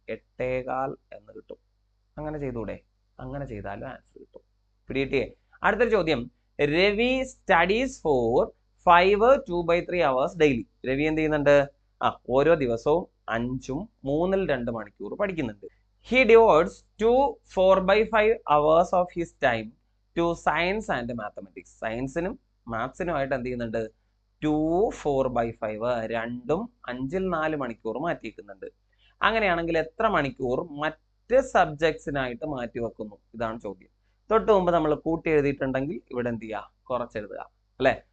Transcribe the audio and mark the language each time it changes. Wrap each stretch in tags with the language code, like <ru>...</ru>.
<ml>8.25 എന്ന് കിട്ടും. അങ്ങനെ ചെയ്തൂടെ? അങ്ങനെ ചെയ്താലും ആൻസർ കിട്ടും. പിടികിട്ടിയേ? അടുത്തൊരു ചോദ്യം.</ml> <en>Ravi studies for 5 2/3 hours daily. Ravi</en> <ml>എന്ത് ചെയ്യുന്നുണ്ട്? ഓരോ ദിവസവും 5ഉം 3-ൽ 2 മണിക്കൂർ പഠിക്കുന്നുണ്ട്.</ml> <en>He devotes 2 4/5 hours of his time to science and mathematics.</en> <ml>സയൻസിനും മാത്സിനുമായിട്ട് എന്ത് ചെയ്യുന്നുണ്ട്? 2 4/5 2ഉം 5-ൽ 4 മണിക്കൂർ മാറ്റിവെക്കുന്നുണ്ട്. അങ്ങനെയാണെങ്കിൽ എത്ര മണിക്കൂർ മറ്റ് സബ്ജക്ട്സിനായിട്ട് മാറ്റി വെക്കുന്നു? ഇതാണ് ചോദ്യം. തൊട്ട് മുമ്പ് നമ്മൾ കൂട്ടി എഴുതിയിട്ടുണ്ടെങ്കിൽ ഇവിടെ എന്ത് ചെയ്യുക? കുറച്ചെഴുതുക അല്ലെ?</ml>